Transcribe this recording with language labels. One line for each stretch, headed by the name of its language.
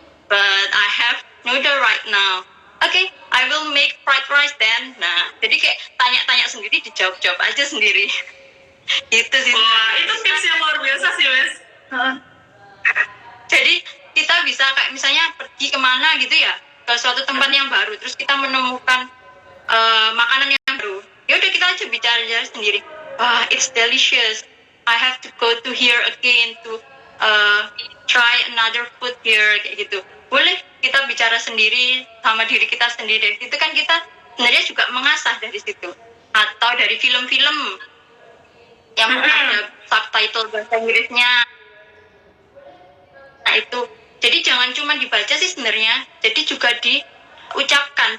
English: But I have noodle right now. Okay, I will make fried rice then.
Indonesian: Nah, jadi kayak tanya-tanya sendiri, dijawab-jawab aja sendiri. Itu sih. Wah, itu tips yang luar biasa sih, Mas. Jadi kita bisa kayak misalnya pergi kemana gitu ya, ke suatu tempat yang baru, terus kita menemukan makanan yang baru. Ya udah kita aja bicara sendiri.
English: It's delicious. I have to go to here again to try another food here
Indonesian: kayak gitu. Boleh kita bicara sendiri sama diri kita sendiri. Itu kan kita sebenarnya juga mengasah dari situ. Atau dari film-film yang ada subtitle bahasa Inggrisnya. Nah itu, jadi jangan cuma dibaca sih sebenarnya, jadi juga diucapkan.